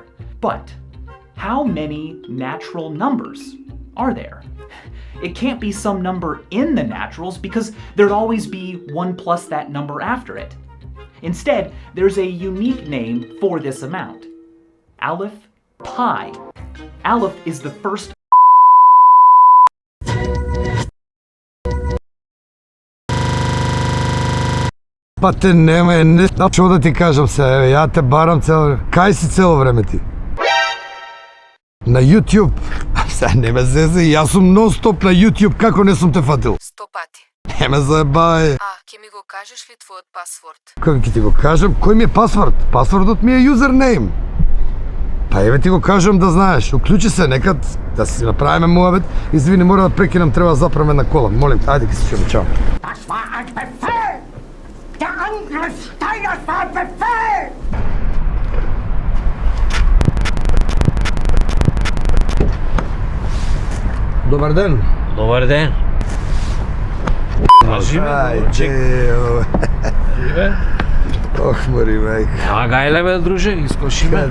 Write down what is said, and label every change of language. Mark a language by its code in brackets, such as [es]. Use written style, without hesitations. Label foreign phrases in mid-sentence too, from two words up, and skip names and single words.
[en] But how many natural numbers are there? It can't be some number in the naturals because there'd always be 1 plus that number after it. Instead, there's a unique name for this amount. Aleph pi. Aleph is the first [mk] Па те нема, што да ти кажам се, ја те барам цело... Кај си цело време ти? На YouTube? Сега не ме зезе, јас сум нон-стоп на YouTube, како не сум те фатил? 100 пати. Не ме заебај. Ќе ми го кажеш ли твојот пасворд? Како ќе ти го кажам? Кој ми е пасворд? Пасвордот ми е юзернейм. Па еве ти го кажам да знаеш, уклучи се некад да си направиме муабет. Извини, мора да прекинам, треба да заправам една кола. Молим, ајде ќе се чуеме, чао. [de] Das war ein Befehl! Der Angriff Steiners war ein Befehl! [mk] Добар ден. Добар ден. Кажи ме, чек. Ох, мори мајка. Нема гајле, бе, друже, искоши ме.